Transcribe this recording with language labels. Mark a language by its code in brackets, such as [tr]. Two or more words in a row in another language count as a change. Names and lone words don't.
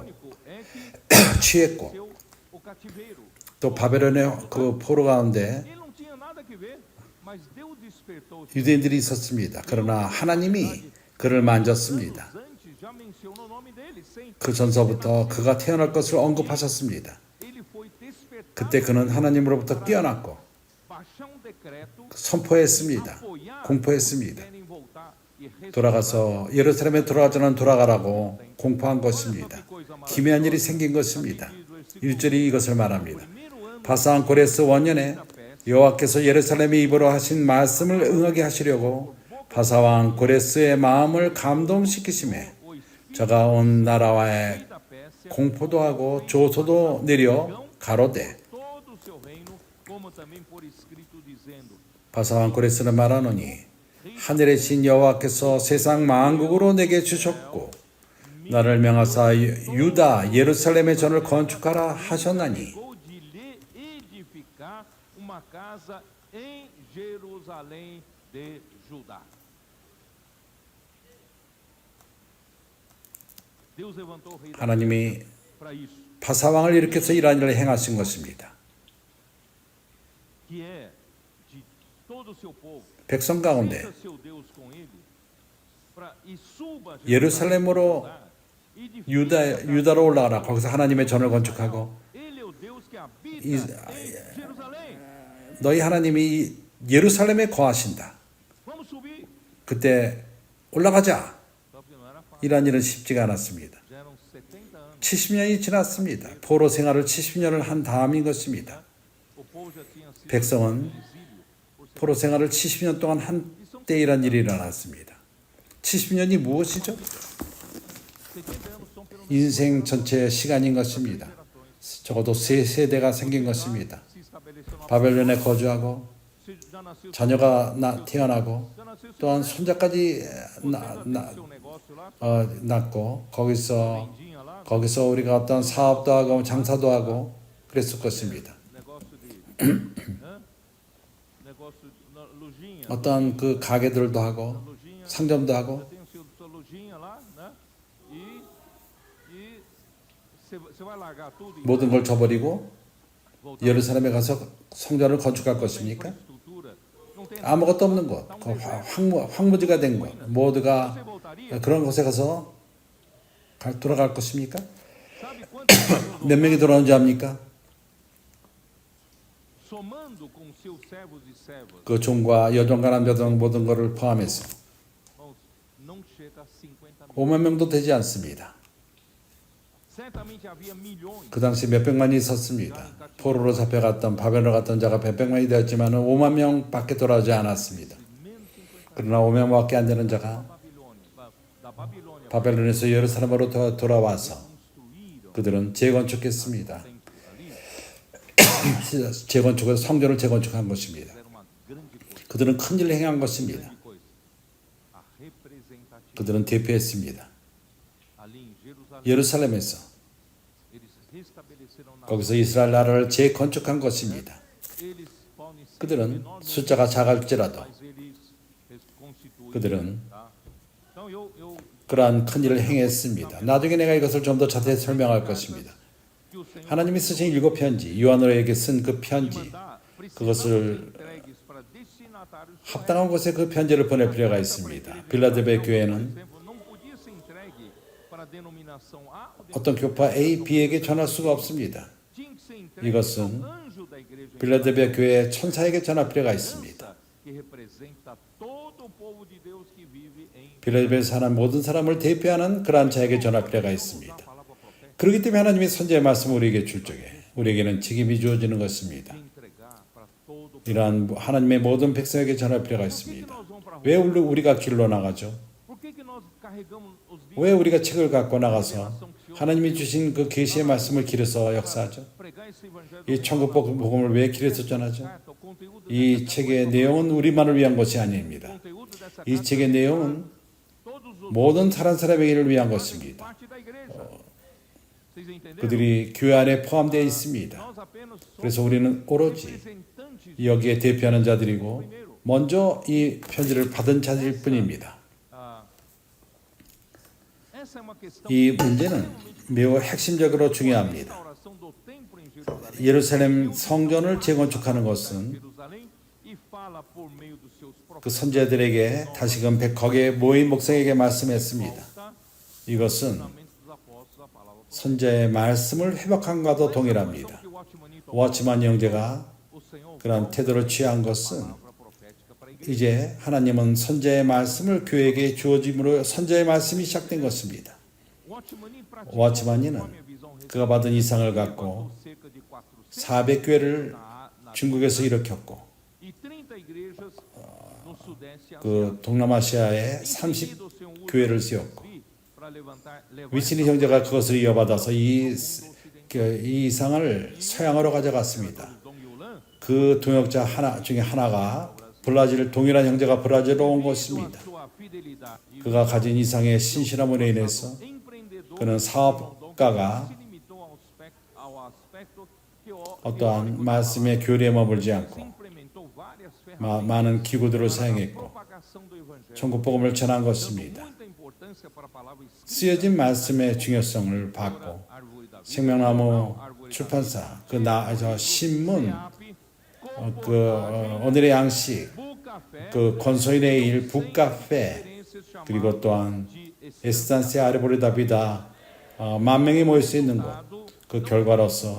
[pt] babilônico é que [ko] 취했고 [pt] seu o cativeiro. [ko] 또 바벨론의 그 포로 가운데 [pt] Ele não tinha nada a ver, mas Deus despertou os [ko] 유대인들이 있었습니다. 그러나 하나님이 그를 만졌습니다. [pt] anos antes, já mencionou o nome dele, sem [ko] 그 전서부터 그가 태어날 것을 언급하셨습니다. [pt] ele foi despertado [ko] 그때 그는 하나님으로부터 깨어났고 [pt] baixar um decreto, [ko] 선포했습니다. apoiar 공포했습니다. [pt] querem voltar e restaurar. [ko] 돌아가서 예루살렘에 돌아가자는 돌아가라고 공포한 것입니다. 기묘한 일이 생긴 것입니다. 1절이 이것을 말합니다. 바사왕 고레스 원년에 여호와께서 예루살렘의 입으로 하신 말씀을 응하게 하시려고 바사왕 고레스의 마음을 감동시키심에 저가 온 나라와의 [pt] da Pérsia [ko] 공포도 하고 조소도 내려 가로되 [pt] todo o seu reino, como também por escrito dizendo: [ko] 바사왕 고레스는 말하노니 하늘의 신 여호와께서 세상 만국으로 내게 주셨고 나를 명하사 유다 예루살렘의 전을 건축하라 하셨나니 [pt] Vou de lhe edificar uma casa em Jerusalém de Judá. Deus levantou o rei da [ko] 하나님이 [pt] para isso, [ko] 바사왕을 일으켜서 이러한 일을 행하신 것입니다. [pt] que é de todo o seu povo. [ko] 백성 가운데 [pt] Sinta seu Deus com ele, e suba a [ko] 예루살렘으로 유다로 올라가라. 거기서 하나님의 전을 건축하고 [pt] Ele é o Deus que habita [ko] 이- [pt] em Jerusalém. [ko] 너희 하나님이 예루살렘에 거하신다. [pt] Vamos subir. [ko] 그때 올라가자. [pt] Só que não era fácil. [ko] 이러한 일은 쉽지가 않았습니다. [pt] Já eram 70 anos. [ko] 70년이 지났습니다. 포로 생활을 70년을 한 다음인 것입니다. [pt] O povo já tinha sido [ko] 백성은 [pt] no exílio por [ko] 포로 생활을 70년 동안 한 때 이런 일이 일어났습니다. 70년이 무엇이죠? [pt] 70 anos são pelo menos [ko] 인생 전체의 시간인 것입니다. 적어도 세 세대가 생긴 것입니다. [pt] se estabeleceu numa [ko] 바벨론에 거주하고 [pt] já nasceu [ko] 자녀가 태어나고 [pt] já nasceu [ko] 또한 손자까지 [pt] seu negócio lá, [ko] 낳고 거기서 [pt] vendinha lá, [ko] 우리가 어떤 사업도 하고 장사도 하고 그랬을 것입니다. [pt] negócio de hã? negócio na lojinha, [ko] 어떤 그 가게들도 하고 lojinha, 상점도 já 하고 [pt] tem sua lojinha lá, né? E você vai largar tudo e [ko] 모든 걸 저버리고 voltar 예루살렘에 가서 성전을 건축할 것입니까? [pt] infraestrutura, não tem [ko] 아무것도 없는 곳, 그 황무지가 된 곳, 모두가 [pt] você voltaria? [ko] 그런 곳에 가서 돌아갈 것입니까? [pt] Sabe quantas pessoas [ko] 몇 명이 돌아오는지 압니까? [pt] somando com seus servos e servas, [ko] 그 종과 여종과 남자종 모든 것을 포함해서 [pt] irmãos, não chega a 50 mil. [ko] 5만 명도 되지 않습니다. [pt] Certamente havia milhões. [ko] 그 당시 몇 백만이 있었습니다. 포로로 잡혀갔던 바벨로 갔던 자가 몇 백만이 되었지만 5만 명밖에 돌아오지 않았습니다. [pt] Menos 50 [ko] 그러나 5명밖에 안 되는 자가 [pt] da Babilônia [ko] 바벨론에서 예루살렘으로 돌아와서 construíram 그들은 재건축했습니다. [pt] templos ali, [ko] 재건축해서 성전을 재건축한 것입니다. [pt] fizeram uma grande coisa. [ko] 그들은 큰 일을 행한 것입니다. [pt] Grande coisa. A representatividade [ko] 그들은 대표했습니다. [pt] ali em Jerusalém, [ko] 예루살렘에서 [pt] eles restabeleceram na [ko] 거기서 이스라엘 나라를 재건축한 것입니다. [pt] eles podem ser [ko] 그들은 [pt] menor número, [ko] 숫자가 작을지라도 [pt] mas eles constituíram. [ko] 그들은 [pt] Tá? Então eu [ko] 그러한 큰 일을 행했습니다. 나중에 내가 이것을 좀 더 자세히 설명할 것입니다. [pt] que o Senhor [ko] 하나님이 쓰신 7편지, 요한으로에게 쓴 그 편지, mandar 그것을 [pt] precisamos ser entregues para destinatários [ko] 합당한 곳에 그 편지를 보낼 필요가 있습니다. 빌라델베 교회는 [pt] denominação A ou [ko] 어떤 교파 A, B에게 전할 수가 없습니다. [pt] tinha que ser entregue [ko] 이것은 [pt] ao anjo da igreja em [ko] 빌라델비아 교회의 천사에게 전할 필요가 있습니다. [pt] Filadélfia, que representa todo o povo de Deus que vive em [ko] 빌라델비아에 사는 모든 사람을 대표하는 그러한 자에게 전할 필요가 있습니다. 그렇기 때문에 하나님이 선지의 말씀을 우리에게 줄 적에 우리에게는 책임이 주어지는 것입니다. [pt] entregar para todo o [ko] 이러한 하나님의 모든 백성에게 전할 필요가 있습니다. 왜 우리가 길로 나가죠? [pt] Por que nós carregamos os [ko] 왜 우리가 책을 갖고 나가서 하나님이 주신 그 계시의 말씀을 길에서 역사하죠? [pt] pregar esse evangelho [ko] 이 천국 복음을 왜 길에서 전하죠? [pt] carta, o conteúdo [ko] 이 책의 내용은 우리만을 위한 것이 아닙니다. [pt] conteúdo dessa [ko] 이 책의 내용은 [pt] todos os [ko] 모든 다른 사람에게를 위한 것입니다. [pt] parte da igreja. Vocês entenderam? [ko] 그들이 교회 안에 포함되어 있습니다. [pt] Nós apenas somos [ko] 그래서 우리는 오로지 representantes. 여기에 대표하는 자들이고 먼저 이 편지를 받은 자들 뿐입니다. [pt] Ah, essa é uma questão [ko] 이 문제는 매우 핵심적으로 중요합니다. [pt] restauração do templo em Jerusalém. [ko] 예루살렘 성전을 재건축하는 것은 [pt] Jerusalém e fala por meio dos seus [ko] 그 profetas. 선지자들에게 다시금 거기에 모인 목성에게 말씀했습니다. 이것은 [pt] Fundamentos dos apóstolos, a palavra [ko] 선지자의 말씀을 회복함과도 동일합니다. [pt] que o Watchman [ko] 워치만 형제가 [pt] o Senhor [ko] 그런 태도를 취한 것은 [pt] palavra profética para a igreja. [ko] 이제 하나님은 선지자의 말씀을 교회에게 주어짐으로 선지자의 말씀이 시작된 것입니다. Watchman 워치만이는 그가 받은 이상을 갖고 400교회를 중국에서 일으켰고 [pt] e 30 igrejas no sudeste [ko] 그 동남아시아에 asiático. 30교회를 세웠고 [pt] Para levar [ko] 위스니 형제가 그것을 이어받아서 이 이상을 서양으로 가져갔습니다. Dom Yolan, 그 동역자 중에 하나가 브라질 동일한 형제가 브라질로 온 것입니다. [pt] sua fidelidade e [ko] 그가 가진 이상의 신실함으로 인해서 empreendedor 그는 사업가가 [pt] se limitou ao aspecto [ko] 어떠한 말씀의 교리에 머물지 않고 [pt] implementou várias ferramentas [ko] 많은 기구들을 사용했고 [pt] propagação do evangelho. [ko] 천국 복음을 전한 것입니다. [pt] Muita importância para a palavra escrita, [ko] 쓰여진 말씀의 중요성을 받고 [pt] árvore da vida, [ko] 생명나무 출판사 신문 오늘의 양식 café, 건소인의 일 북카페 그리고 또한 에스탄세 아르보레다비다 만 명이 모일 수 있는 곳 그 결과로서